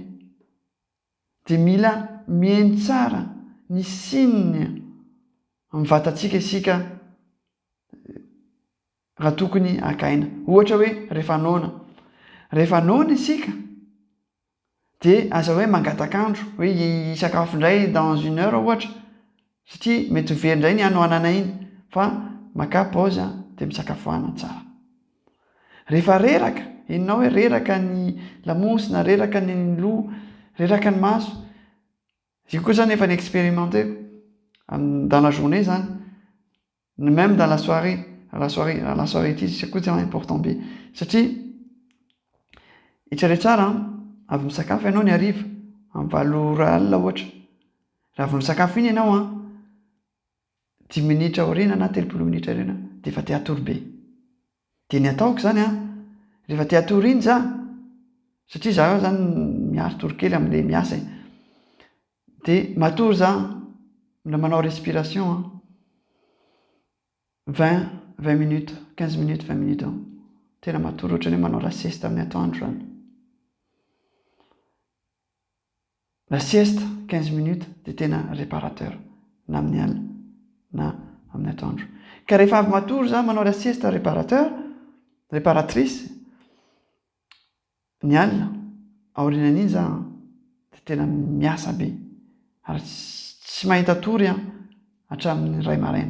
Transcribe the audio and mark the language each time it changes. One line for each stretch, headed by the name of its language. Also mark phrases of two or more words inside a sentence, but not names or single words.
Malagasy: Dia mila mihaino tsara ny signe amin'ny vatantsika isika raha tokony hakaina. Ohatra hoe rehefa noana isika dia aza hoe mangatakandro hoe hisakafo indray
French: dans 1 heure
Malagasy: ohatra, satria mety ho very indray ny hanoanana iny, fa maka pause dia misakafoana tsara. Rehefa reraka, enonao hoe reraka ny lamosina, reraka ny loha, reraka ny maso. Io koa zany efa ni-expérimenté
French: dans la journée
Malagasy: zany,
French: même dans la soirée
Malagasy: ity c'est koa tena important be. Satria hitrare tsara avy misakafo ianao ny hariva amin'ny 8 alina ohatra. Raha avy misakafo iny ianao 10 minitra aoriana na 30 minitra aoriana dia efa te hatory be. Dia ny ataoko zany rehefa te hatory iny satria zaho zany miaro torokely amin'ilay miasa dia matory mila manao respiration 20 minutes 15 minutes 20 minutes tena matory ohatrany hoe manao
French: la sieste
Malagasy: amin'ny atoandro zany.
French: La sieste 15 minutes
Malagasy: dia tena réparateur na amin'ny alina na amin'ny atoandro. Ka rehefa avy matory za manao
French: la sieste réparatrice
Malagasy: ny alina aorianan'iny za dia tena miasa be ary tsy mahita tory hatramin'ny ray maraina.